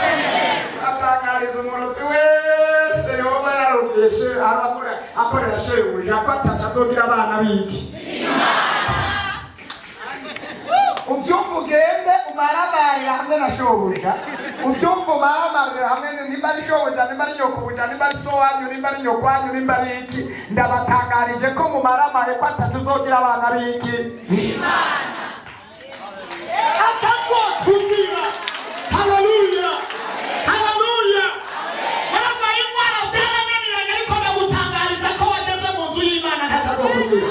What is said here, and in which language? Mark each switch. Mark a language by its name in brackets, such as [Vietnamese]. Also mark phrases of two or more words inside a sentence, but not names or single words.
[Rundi] Atangariza umurozi wese yoba yarumvishe akorera shebuja ko atacyo azogira abana biki. Ubyumva ugende umaramarira hamwe na shobuja, ubyumva umaramarira hamwe nimba ari shobuja, nimba ari nyokubuja, nimba ari so wanyu, nimba ari nyokwanyu, nimba ari iki, ndabatangarije ko mumaramare ko atatu uzogira abana biki Imana atazotugira. Haleluya, haleluya. Barabaye indwara byarananiranye, ariko ndagutangariza ko wageze mu nzu y'Imana ntacyo azokugira.